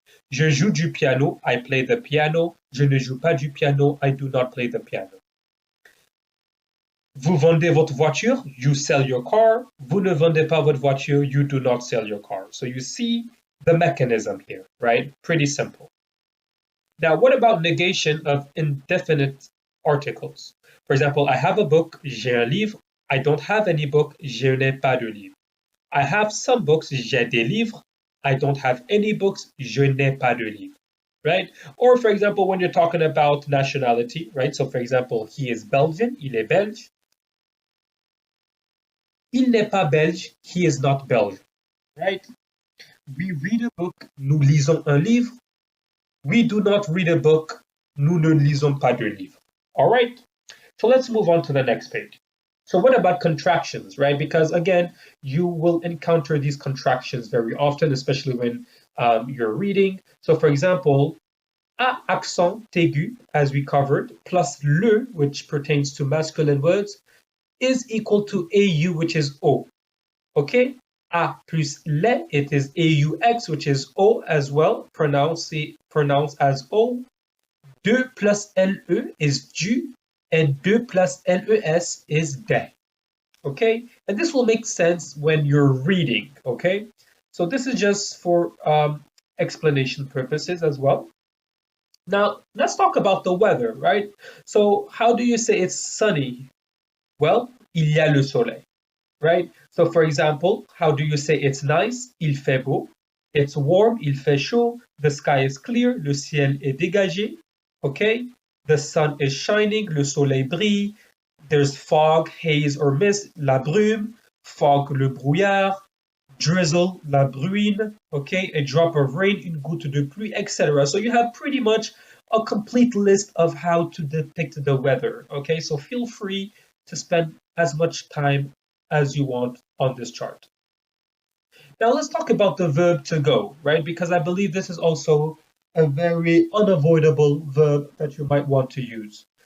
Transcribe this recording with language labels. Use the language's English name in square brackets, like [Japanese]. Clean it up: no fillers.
[French] Je joue du piano, [English] I play the piano. [French] Je ne joue pas du piano, [English] I do not play the piano. [French] Vous vendez votre voiture, [English] you sell your car. [French] Vous ne vendez pas votre voiture, [English] you do not sell your car. So you see the mechanism here, right? Pretty simple. Now, what about negation of indefinite articles? For example, I have a book, [French] j'ai un livre. [English] I don't have any book, [French] je n'ai pas de livre. [English] I have some books, [French] j'ai des livres. [English] I don't have any books, [French] je n'ai pas de livres, [English] right? Or for example, when you're talking about nationality, right? So for example, he is Belgian, [French] il est belge. Il n'est pas belge, [English] he is not Belgian, right? We read a book, [French] nous lisons un livre. [English] We do not read a book, [French] nous ne lisons pas de livre. [English] All right? So let's move on to the next page. So what about contractions, right? Because again, you will encounter these contractions very often, especially when you're reading. So for example, a accent aigu, as we covered, plus le, which pertains to masculine words, is equal to au, which is o. Okay? A plus le, it is aux, which is o as well, pronounced as o. De plus le is du, and de plus les is de. Okay, and this will make sense when you're reading. Okay, so this is just for explanation purposes as well. Now let's talk about the weather, right? So how do you say it's sunny? Well, [French] il y a le soleil, [English] right? So for example, how do you say it's nice? [French] Il fait beau. [English] It's warm, [French] il fait chaud. [English] The sky is clear, [French] le ciel est dégagé. [English] Okay, the sun is shining, [French] le soleil brille. [English] There's fog, haze or mist, la brume. Fog, le brouillard. Drizzle, la bruine. Okay, a drop of rain, [French] une goutte de pluie, [English] etc. So you have pretty much a complete list of how to depict the weather. Okay, so feel free to spend as much time as you want on this chart. Now let's talk about the verb to go, right? Because I believe this is also a very unavoidable verb that you might want to use.